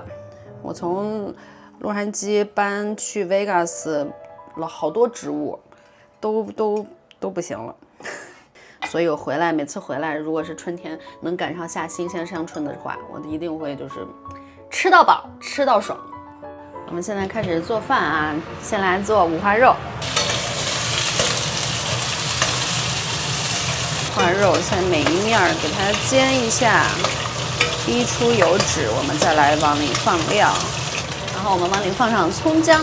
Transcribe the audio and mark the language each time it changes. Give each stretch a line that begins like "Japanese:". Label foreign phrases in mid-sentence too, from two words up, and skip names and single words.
Chinese: 我從洛杉磯搬去 Vegas 了好多植物，都不行了。所以我回來，每次回來，如果是春天能趕上下新鮮香椿的話，我一定會就是吃到飽，吃到爽。我們現在開始做飯啊，先來做五花肉。五花肉先每一面給它煎一下，逼出油脂，我們再來往裡放料，然後我們往裡放上蔥薑。